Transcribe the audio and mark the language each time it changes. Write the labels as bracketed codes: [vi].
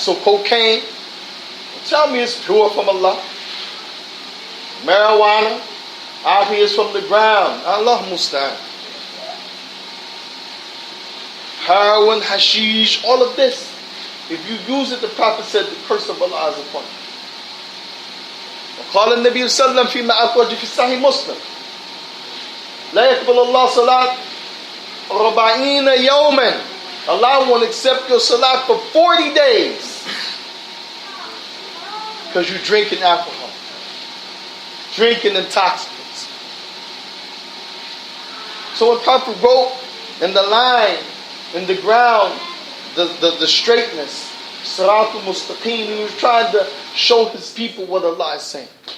[en] So cocaine, tell me it's pure from Allah. Marijuana, obviously is from the ground. Allah musta'an. Heroin, hashish, all of this. If you use it, the Prophet said the curse of Allah is upon you. [ar] وقال النبي صلى الله عليه وسلم فيما أخرج في صحيح مسلم لا يقبل الله صلاة 40 يوما. [en] Allah won't accept your salat for 40 days because you're drinking alcohol, drinking intoxicants. So when Prophet wrote in the line, in the ground, the straightness, Siratul Mustaqim, he was trying to show his people what Allah is saying.